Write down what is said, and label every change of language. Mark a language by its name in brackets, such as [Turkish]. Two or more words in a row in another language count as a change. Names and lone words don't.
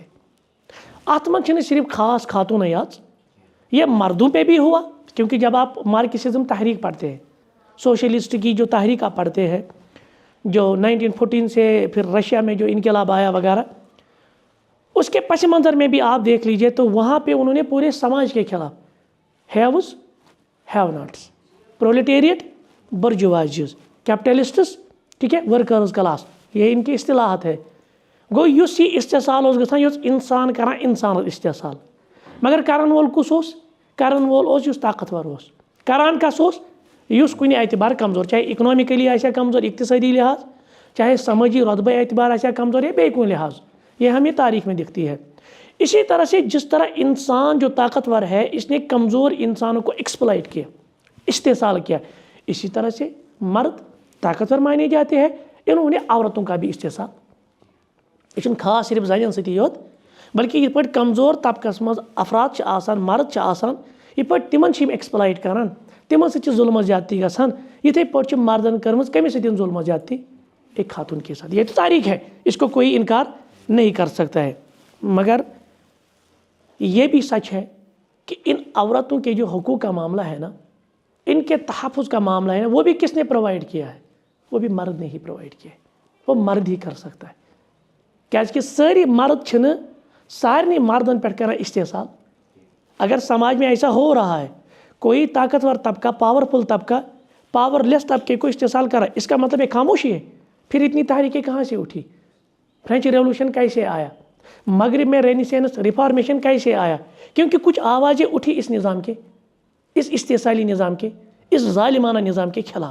[Kashmiri] آتمن چھنے صرف خاص خاتون یاز، [Urdu] یہ مردوں پہ بھی ہوا، کیونکہ جب آپ مارکسزم تحریک پڑھتے ہیں، سوشلسٹ کی جو تحریک آپ پڑھتے ہیں، جو 1914 سے پھر رشیا میں جو انقلاب آیا وغیرہ، اس کے پس منظر میں بھی آپ دیکھ لیجئے تو وہاں پہ انہوں نے پورے سماج کے خلاف [English] haves have nots, proletariat bourgeoisie, capitalists, [Urdu] ٹھیک ہے، [English] workers class, [Urdu] یہ ان کی اصطلاحات ہے. [Kashmiri] گو یس یہ استحصال اس گژھان یس انسان کران انسان استحصال، مگر کرن وول کس اوس؟ کرن وول اوس یس طاقتور اوس. کران کس اوس؟ یس کُنہِ اعتبار کمزور، چاہے اکنامکلی آسیا کمزور اقتصادی لحاظ، چاہے سماجی رتبہ اعتبار آسیا کمزور یا بیٚیہِ کُنہِ لحاظ. [Urdu] یہ ہمیں تاریخ میں دکھتی ہے. اسی طرح سے جس طرح انسان جو طاقتور ہے اس نے کمزور انسانوں کو ایکسپلائٹ کیا، استحصال کیا، اسی طرح سے مرد طاقتور مانے جاتے ہیں، انہوں نے عورتوں کا بھی استحصال. [Kashmiri] یہ خاص صرف زنین ستی یوت، بلکہ یہ پٲٹھۍ کمزور طبقس مز افراد چھِ آسان، مرد چھِ آسان، یہ پٲٹھۍ تمن چھِ ایکسپلائٹ کران، تمن سۭتۍ چھِ ظلم زیادتی گژھان. یتھے پٲٹھۍ چھِ مردن کٔرمٕژ کٔمِس سۭتۍ ظلم زیادتی؟ [Urdu] ایک خاتون کے ساتھ. یہ تو تاریخ ہے، اس کو کوئی انکار نہیں کر سکتا ہے. مگر یہ بھی سچ ہے کہ ان عورتوں کے جو حقوق کا معاملہ ہے نا، ان کے تحفظ کا معاملہ ہے نا، وہ بھی کس نے پرووائڈ کیا ہے؟ وہ بھی مرد نے ہی پرووائڈ کیا ہے. وہ مرد ہی کر سکتا ہے، [Kashmiri] کیازکہ ساری مرد چھنہ سارے مردن پہ کران استحصال. [Urdu] اگر سماج میں ایسا ہو رہا ہے، کوئی طاقتور طبقہ، پاورفل طبقہ [English] power less [Urdu] طبقے کو استحصال کرا، اس کا مطلب ایک خاموشی ہے. پھر اتنی تحریکیں کہاں سے اٹھی؟ فرینچ ریولوشن کیسے آیا؟ مغرب میں رینیسینس ریفارمیشن کیسے آیا؟ کیونکہ کچھ آوازیں اٹھی اس نظام کے، اس استحصالی نظام کے، اس ظالمانہ نظام کے خلاف.